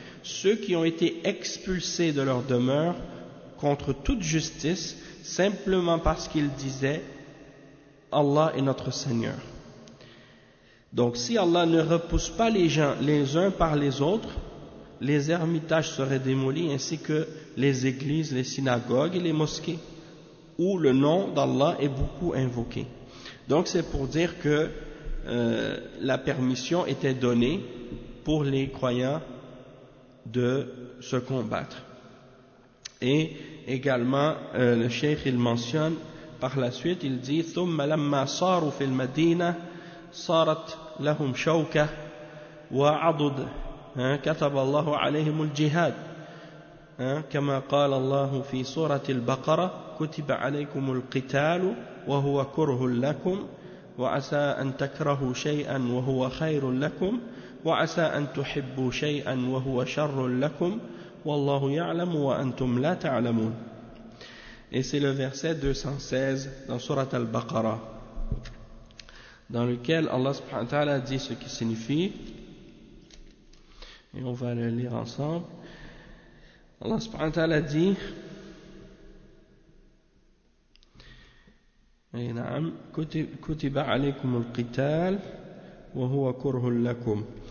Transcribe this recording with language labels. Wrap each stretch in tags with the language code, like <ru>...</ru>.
<fr>Ceux qui ont été expulsés de leur demeure contre toute justice simplement parce qu'ils disaient « Allah est notre Seigneur. » Donc si Allah ne repousse pas les gens les uns par les autres, les ermitages seraient démolis ainsi que les églises, les synagogues et les mosquées où le nom d'Allah est beaucoup invoqué. Donc c'est pour dire que la permission était donnée pour les croyants de se combattre. Et également le cheikh il mentionne par la suite, il dit</fr> <ar>« ثم لما صاروا في المدينة صارت لهم شوكة وعضد » كتب الله عليهم الجهاد كما قال الله في سورة البقرة كتب عليكم القتال وهو كره لكم وعسى أن تكرهوا شيئا وهو خير لكم وعسى أن تحبوا شيئا وهو شر لكم والله يعلم وأنتم لا تعلمون.</ar> <fr>Et c'est le verset 216 dans سورة البقرة dans lequel Allah subhanahu wa ta'ala dit ce qui signifie, et on va le lire ensemble.</fr> <ar>Allah subhanahu wa ta'ala</ar> <fr>dit, et</fr> <ar>naam, kutiba alaykum al-qital wa huwa kurhul lakum.</ar>